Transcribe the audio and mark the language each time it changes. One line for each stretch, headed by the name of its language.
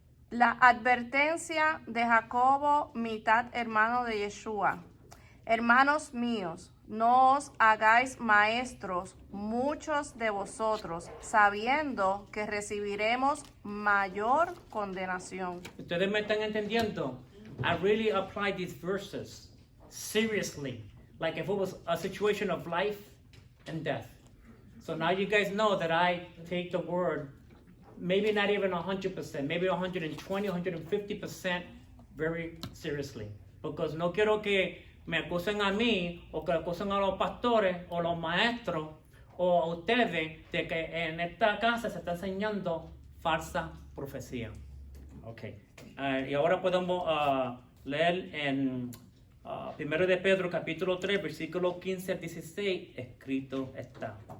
Spanish: la advertencia de Jacobo, mitad hermano de Yeshua. Hermanos míos, no os hagáis maestros muchos de vosotros, sabiendo que recibiremos mayor condenación. ¿Ustedes me están entendiendo?
English: I really apply these verses seriously, like if it was a situation of life and death. So now you guys know that I take the word, maybe not even 100%, maybe 120, 150% very seriously. Because
Spanish: no quiero que me acusen a mí, o que acusen a los pastores, o los maestros, o a ustedes, de que en esta casa se está enseñando falsa profecía. Ok. Y ahora podemos leer en 1 de Pedro capítulo 3, versículo 15 al 16, escrito está.